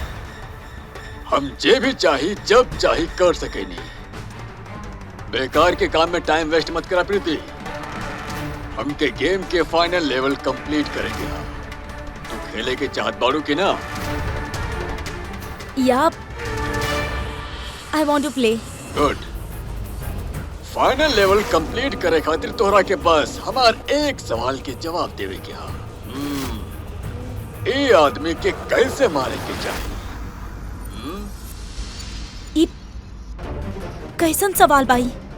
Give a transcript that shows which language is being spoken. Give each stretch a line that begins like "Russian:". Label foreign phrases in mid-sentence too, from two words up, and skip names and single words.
Bhojpuri: हम जे भी चाही जब चाही कर सकेनी। बेकार के काम में
English: time waste
Bhojpuri: मत करा प्रीति। हमके गेम के
English: final level complete
Bhojpuri: करेंगे। तू खेले के चाहत बाड़ू की ना?
English: Ya I want to play.
Bhojpuri: गुड।
English: final level complete
Bhojpuri: करे खातिर तोहरा के पास हमार एक सवाल के जवाब देवे के हा। ये आदमी के कैसे मारे के चाहिए? कैसन सवाल भाई?